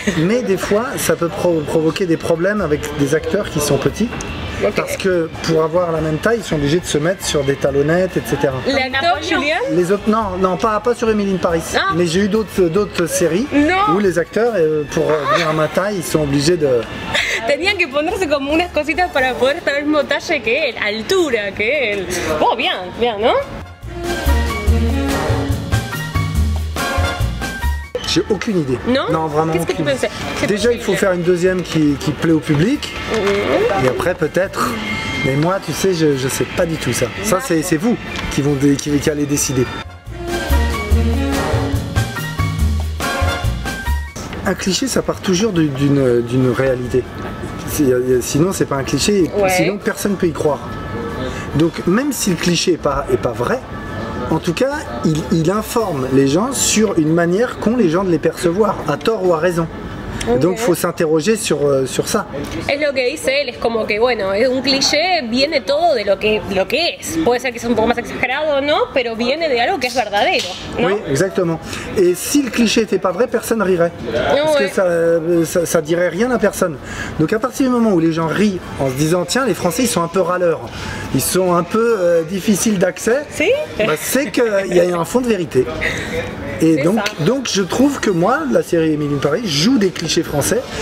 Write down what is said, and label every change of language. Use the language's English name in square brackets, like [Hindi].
[French] Mais des fois, ça peut provoquer des problèmes avec des acteurs qui sont petits. Okay. Parce que pour avoir la même taille, ils sont obligés de se mettre sur des talonnettes, etc. L'acteur Julien? Les autres, non, pas sur Emily in Paris. Ah. Mais j'ai eu d'autres séries où les acteurs, pour venir à ma taille, ils sont obligés de... [Spanish] Tenían que ponerse como unas cositas para poder estar al mismo talle que él, altura que él. Oh, bien, ¿no? [French] J'ai aucune idée. Non, vraiment aucune idée. Déjà, il faut faire une deuxième qui plaît au public. Et après, peut-être. Mais moi, tu sais, je sais pas du tout ça. Ça, c'est vous qui allez décider. Un cliché, ça part toujours d'une réalité. Sinon, c'est pas un cliché. Sinon, personne ne peut y croire. Donc, même si le cliché est pas vrai, en tout cas, il informe les gens sur une manière qu'ont les gens de les percevoir, à tort ou à raison. Okay. Donc il faut s'interroger sur ça. [Spanish] Es lo que dice él, es como que bueno, es un cliché, viene todo de lo que es. Puede ser que sea un poco más exagerado o no, pero viene de algo que es verdadero, ¿no? [French] Oui, exactement. Et si le cliché n'était pas vrai, personne rirait. Parce que ça dirait rien à personne. Donc à partir du moment où les gens rient en se disant tiens, les Français ils sont un peu râleurs, ils sont un peu difficiles d'accès, c'est qu'il y a un fond de vérité. Et donc je trouve que moi, la série Emily in Paris joue des clichés français.